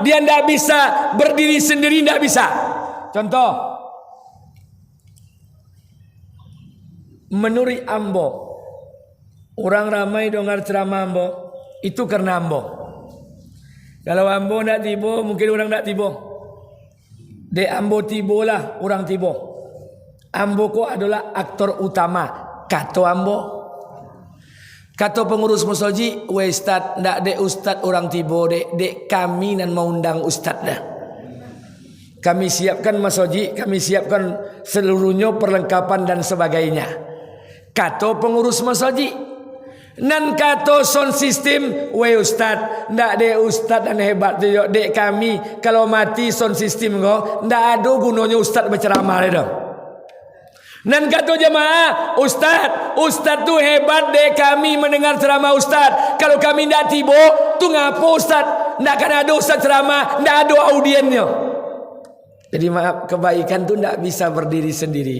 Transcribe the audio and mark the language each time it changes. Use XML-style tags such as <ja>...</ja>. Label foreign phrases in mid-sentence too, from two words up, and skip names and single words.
<id>Dia tidak bisa berdiri sendiri, tidak bisa. Contoh, menurut ambo, orang ramai dengar ceramah ambo, itu karena ambo. Kalau ambo tidak tiba, mungkin orang tidak tiba.</id> <min>Dek ambo tiba lah, orang tiba.</min> <id>Ambo ko adalah aktor utama. Kata ambo.</id> <min>Kata pengurus musoji, we ustad, ndak dek ustad orang tibo, dek kami nan mau undang ustad dah.</min> <id>Kami siapkan masoji, kami siapkan seluruhnya perlengkapan dan sebagainya.</id> <min>Kata pengurus masoji, nan kata</min> <en>sound system,</en> <min>we ustad, ndak dek ustad dan hebat tu, dek kami kalau mati</min> <en>sound system</en> <min>ko, ndak ada gunanya ustad berceramah dah.</min> <id>Dan kata jemaah, Ustaz tu hebat deh kami mendengar ceramah Ustaz. Kalau kami tidak tiba, tu ngapa Ustaz? Tidak akan ada Ustaz ceramah, tidak ada audiennya. Jadi maaf, kebaikan tu tidak bisa berdiri sendiri.</id>